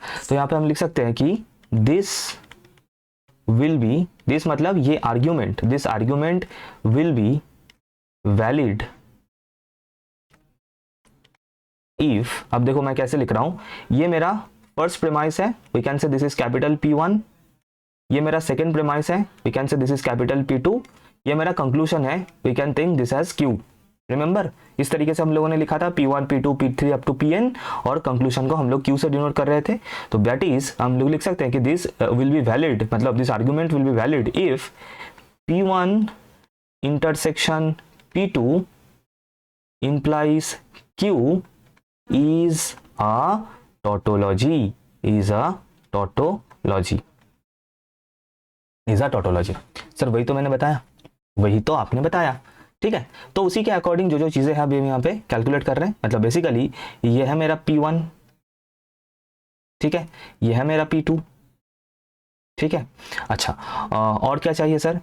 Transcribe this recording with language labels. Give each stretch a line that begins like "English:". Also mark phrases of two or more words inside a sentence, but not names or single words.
Hindi: तो यहाँ पे हम लिख सकते हैं कि
English: this will be,
Hindi: दिस मतलब ये आर्ग्यूमेंट,
English: this argument will be valid if,
Hindi: अब देखो मैं कैसे लिख रहा हूं, ये मेरा
English: first premise
Hindi: है,
English: we can say this is capital P1,
Hindi: ये मेरा
English: second premise
Hindi: है,
English: we can say this is capital P2,
Hindi: ये मेरा कंक्लूजन है,
English: we can think this as Q.
Hindi: रिमेंबर इस तरीके से हम लोगों ने लिखा था P1 P2 P3
English: up to
Hindi: Pn, और कंक्लूजन को हम लोग Q से डिनोट कर रहे थे।
English: तो that is
Hindi: हम लोग लिख सकते हैं कि
English: this will be valid, मतलब this argument will be valid if P1 intersection P2 implies Q is a tautology, is a tautology, is a tautology।
Hindi: सर वही तो मैंने बताया, वही तो आपने बताया, ठीक है। तो उसी के अकॉर्डिंग जो जो चीजें हैं अभी हम यहाँ पे कैलकुलेट कर रहे हैं, मतलब बेसिकली ये है मेरा P1, ठीक है, ये है मेरा P2, ठीक है। अच्छा और क्या चाहिए सर?